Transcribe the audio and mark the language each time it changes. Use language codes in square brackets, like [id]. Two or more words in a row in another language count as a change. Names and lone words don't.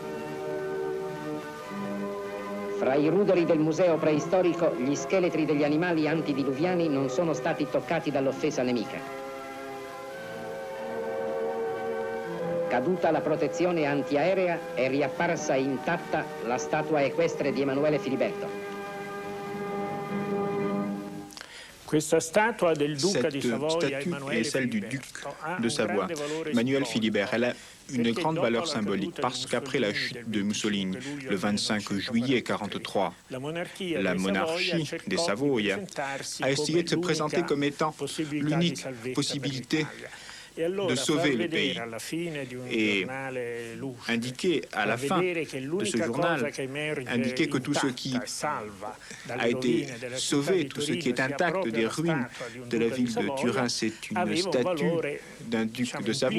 [it] Fra i ruderi del museo preistorico, gli scheletri degli animali antidiluviani non sono stati toccati dall'offesa nemica. Caduta la protezione antiaerea, è riapparsa intatta la statua equestre di Emanuele Filiberto. [fr] Cette statue est celle du duc de Savoie, Emmanuel Philibert. Elle a une grande valeur symbolique parce qu'après la chute de Mussolini, le 25 juillet 1943, la monarchie des Savoie a essayé de se présenter comme étant l'unique possibilité de sauver le pays et indiquer à la fin de ce journal, indiquer que tout ce qui a été sauvé, tout ce qui est intact des ruines de la ville de Turin, c'est une statue d'un duc de Savoie.